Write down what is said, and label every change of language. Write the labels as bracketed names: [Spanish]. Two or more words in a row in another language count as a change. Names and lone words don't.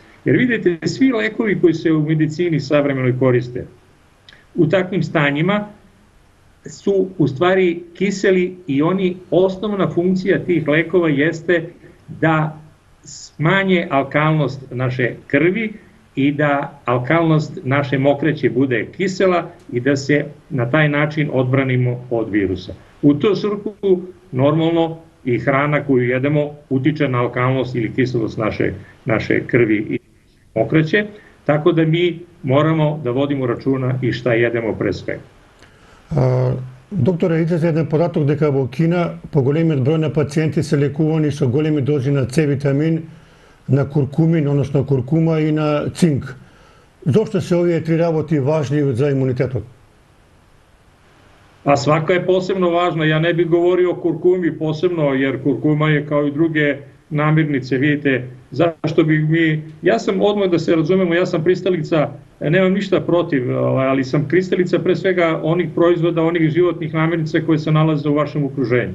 [Serbian] Jer vidite, svi lekovi koji se u medicini savremenoj koriste u takvim stanjima su u stvari kiseli i osnovna funkcija tih lekova jeste da smanje alkalnost naše krvi i da alkalnost naše mokraće bude kisela i da se na taj način odbranimo od virusa. U to svrhu normalno i hrana koju jedemo utiče na alkalnost ili kiselost naše krvi i mokraće, tako da mi moramo da vodimo računa i šta jedemo pre svega. [Macedonian] Доктора, излезе еден податок дека во Кина поголемиот број на пациенти се лекувани со големи дози на С витамин, на куркумин, односно куркума и на цинк. Зошто се овие три работи важни за имунитетот? [Serbian] A svaka je posebno važna, ja ne bih govorio o kurkumi posebno, jer kurkuma je kao i druge namirnice, vidite, zašto bih ja sam odmah da se razumemo, ja sam pristalica, nemam ništa protiv, ali sam pristalica pre svega onih proizvoda, onih životnih namirnica koje se nalaze u vašem okruženju.